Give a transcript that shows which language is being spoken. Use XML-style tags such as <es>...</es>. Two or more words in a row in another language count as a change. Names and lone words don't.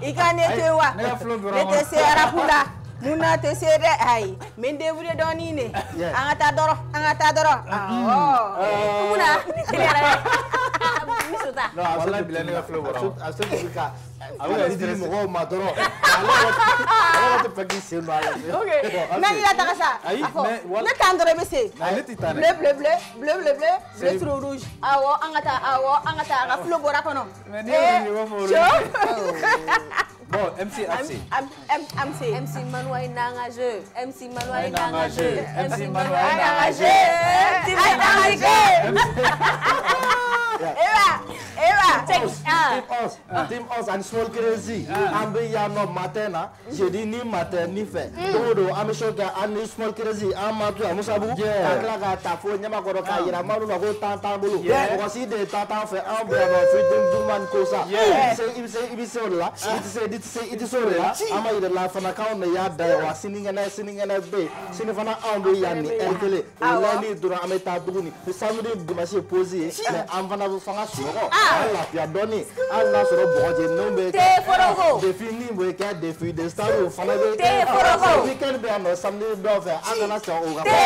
<bm>i ka ne to ye wa ne tɛ se arabu la Muna tɛ se dɛ ayi n bɛ n débrouiller dɔɔnin de an ka taa dɔrɔn Muna non</bm> <ar>والله بالله</ar> <bm>ne ka flow bɔra a se k'i ka a bɛ di mɔgɔw ma dɔrɔn ale tɛ fɛ k'i sen don a la n'a y'i la taga sa ne t'an dɔrɔn i bɛ se</bm> <fr>bleu sur rouge</fr> <bm>awɔ an ka taa a ka flow bɔra kɔnɔ</bm> <fr>bon MC Manoua est dans un jeu. MC Manoua est dans un jeu. MC Manoua est dans un jeu.</fr> <bm>Team Us and Small Crazy an bɛ yan nɔ matin na jeudi ni matin ni fɛ don o don an bɛ show kɛ an ni Small Crazy an ma to yan Musabu ka tila ka taa fo Ɲamakɔrɔ k'a yira Madu la ko temps t'an bolo mɔgɔ si de ye temps t'an fɛ an bɛ yan nɔ fitin duman ko sa i bɛ se o de la i tɛ se o de la an ma yira la fana k'anw de y'a da ye wa sinikɛnɛ bɛ yen sini fana anw bɛ yan ni heure kelen o lundi dɔrɔn an bɛ taa tuguni</bm> <fr>samedi dimanche</fr> <bm>ye pause ye mais an fana bɛ fanga sunɔgɔ an lafiya dɔɔnin hali n'a sɔrɔ bɔgɔjɛninw bɛ kɛ défi min bɛ kɛ</bm> <fr>défi de star</fr> <bm>o fana bɛ kɛ weekend bɛ yan nɔ samedi dɔw fɛ an kana sɔn o ka</bm>